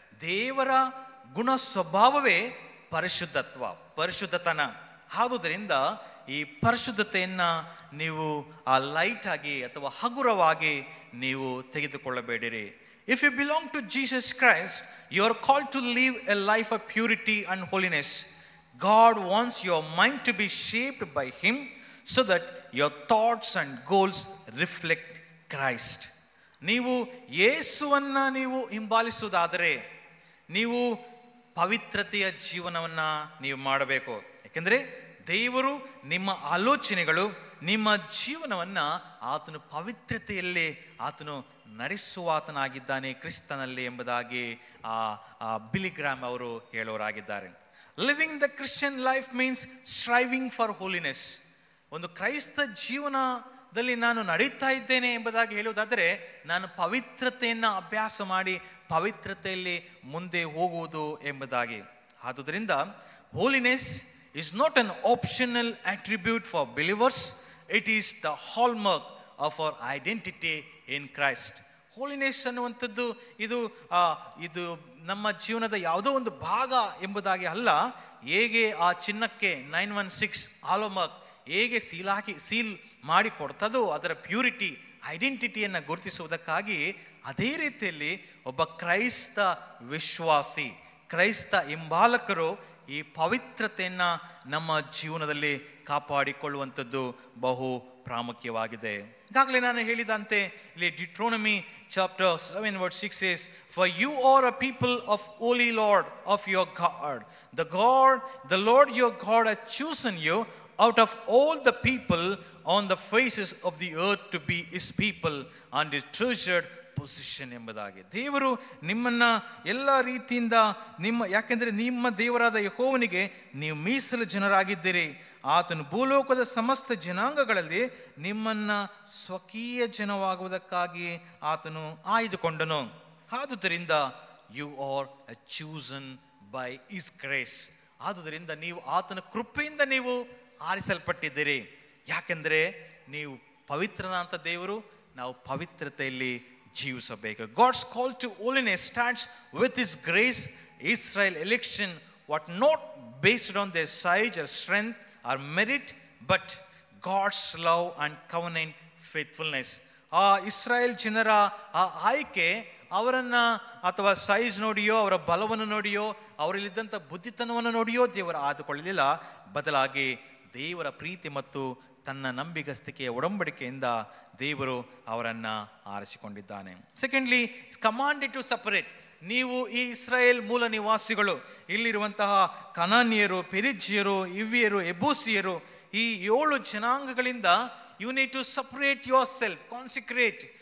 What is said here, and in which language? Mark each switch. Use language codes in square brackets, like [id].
[kn] ದೇವರ ಗುಣ ಸ್ವಭಾವವೇ ಪರಿಶುದ್ಧತ್ವ, ಪರಿಶುದ್ಧತನ. ಆದುದರಿಂದ ಈ ಪರಿಶುದ್ಧತೆಯನ್ನು ನೀವು ಲೈಟ್ ಆಗಿ ಅಥವಾ ಹಗುರವಾಗಿ ನೀವು ತೆಗೆದುಕೊಳ್ಳಬೇಡಿರಿ. [en] If you belong to Jesus Christ, you are called to live a life of purity and holiness. God wants your mind to be shaped by Him so that your thoughts and goals reflect Christ. [kn] ನೀವು ಯೇಸುವನ್ನ ನೀವು ಹಿಂಬಾಲಿಸುವುದಾದರೆ ನೀವು ಪವಿತ್ರತೆಯ ಜೀವನವನ್ನು ನೀವು ಮಾಡಬೇಕು. ಯಾಕೆಂದರೆ ದೇವರು ನಿಮ್ಮ ಆಲೋಚನೆಗಳು, ನಿಮ್ಮ ಜೀವನವನ್ನು ಆತನು ಪವಿತ್ರತೆಯಲ್ಲಿ ಆತನು ನಡೆಸುವಾತನಾಗಿದ್ದಾನೆ ಕ್ರಿಸ್ತನಲ್ಲಿ ಎಂಬುದಾಗಿ ಬಿಲಿಗ್ರಾಮ್ ಅವರು ಹೇಳೋರಾಗಿದ್ದಾರೆ. [en] Living the Christian life means striving for holiness. [kn] ಒಂದು ಕ್ರೈಸ್ತ ಜೀವನದಲ್ಲಿ ನಾನು ನಡೀತಾ ಇದ್ದೇನೆ ಎಂಬುದಾಗಿ ಹೇಳುವುದಾದರೆ ನಾನು ಪವಿತ್ರತೆಯನ್ನು ಅಭ್ಯಾಸ ಮಾಡಿ ಪವಿತ್ರತೆಯಲ್ಲಿ ಮುಂದೆ ಹೋಗುವುದು ಎಂಬುದಾಗಿ. [en] ಆದುದರಿಂದ holiness is not an optional attribute for believers, it is the hallmark of our identity in Christ. [kn] Holiness ಅನ್ನುವಂಥದ್ದು ಇದು ನಮ್ಮ ಜೀವನದ ಯಾವುದೋ ಒಂದು ಭಾಗ ಎಂಬುದಾಗಿ ಅಲ್ಲ. ಹೇಗೆ ಆ ಚಿನ್ನಕ್ಕೆ 916 ಹಾಲ್ಮಾರ್ಕ್ ಹೇಗೆ ಸೀಲ್ ಮಾಡಿ ಕೊಡ್ತದೋ ಅದರ ಪ್ಯೂರಿಟಿ, ಐಡೆಂಟಿಟಿಯನ್ನು ಗುರುತಿಸುವುದಕ್ಕಾಗಿ, ಅದೇ ರೀತಿಯಲ್ಲಿ ಒಬ್ಬ ಕ್ರೈಸ್ತ ವಿಶ್ವಾಸಿ, ಕ್ರೈಸ್ತ ಹಿಂಬಾಲಕರು ಈ ಪವಿತ್ರತೆಯನ್ನು ನಮ್ಮ ಜೀವನದಲ್ಲಿ ಕಾಪಾಡಿಕೊಳ್ಳುವಂಥದ್ದು ಬಹು ಪ್ರಾಮುಖ್ಯವಾಗಿದೆ. ಈಗಾಗಲೇ ನಾನು ಹೇಳಿದಂತೆ ಇಲ್ಲಿ [en] Deuteronomy chapter 7 verse 6 says, "For you are a people of holy Lord of your God. The Lord your God has chosen you out of all the people on the faces of the earth to be His people and His treasured position ಎಂಬುದಾಗಿ. [kn] ದೇವರು ನಿಮ್ಮನ್ನ ಎಲ್ಲ ರೀತಿಯಿಂದ ಯಾಕೆಂದರೆ ನಿಮ್ಮ ದೇವರಾದ ಯೆಹೋವನಿಗೆ ನೀವು ಮೀಸಲು ಜನರಾಗಿದ್ದೀರಿ. ಆತನು ಭೂಲೋಕದ ಸಮಸ್ತ ಜನಾಂಗಗಳಲ್ಲಿ ನಿಮ್ಮನ್ನ ಸ್ವಕೀಯ ಜನವಾಗುವುದಕ್ಕಾಗಿ ಆತನು ಆಯ್ದುಕೊಂಡನು. [en] ಆದುದರಿಂದ you are chosen by his grace. [kn] ಆದುದರಿಂದ ನೀವು ಆತನ ಕೃಪೆಯಿಂದ ನೀವು ಆರಿಸಲ್ಪಟ್ಟಿದ್ದೀರಿ. ಯಾಕೆಂದರೆ ನೀವು ಪವಿತ್ರನಾಂತ ದೇವರು, ನಾವು ಪವಿತ್ರತೆಯಲ್ಲಿ ಜೀವಿಸಬೇಕು. [en] God's call to holiness starts with His grace. Israel election was not based on their size or strength or merit, but God's love and covenant faithfulness. [kn] ಆ ಇಸ್ರಾಯೇಲ್ ಜನರ ಆ ಆಯ್ಕೆ ಅವರನ್ನು ಅಥವಾ ಸೈಜ್ ನೋಡಿಯೋ ಅವರ ಬಲವನ್ನು ನೋಡಿಯೋ ಅವರಲ್ಲಿದ್ದಂಥ ಬುದ್ಧಿತನವನ್ನು ನೋಡಿಯೋ ದೇವರು ಆದುಕೊಳ್ಳಲಿಲ್ಲ. ಬದಲಾಗಿ ದೇವರ ಪ್ರೀತಿ ಮತ್ತು ತನ್ನ ನಂಬಿಗಸ್ತಿಕೆಯ ಒಡಂಬಡಿಕೆಯಿಂದ ದೇವರು ಅವರನ್ನು ಆರಿಸಿಕೊಂಡಿದ್ದಾನೆ. [en] Secondly, commanded to separate. [kn] ನೀವು ಈ ಇಸ್ರಾಯೇಲ್ ಮೂಲ ನಿವಾಸಿಗಳು, ಇಲ್ಲಿರುವಂತಹ ಕನಾನ್ಯರು, ಪೆರಿಜ್ಯರು, ಇವ್ಯರು, ಎಬೂಸಿಯರು, ಈ 7 ಜನಾಂಗಗಳಿಂದ [en] You need to separate yourself, consecrate.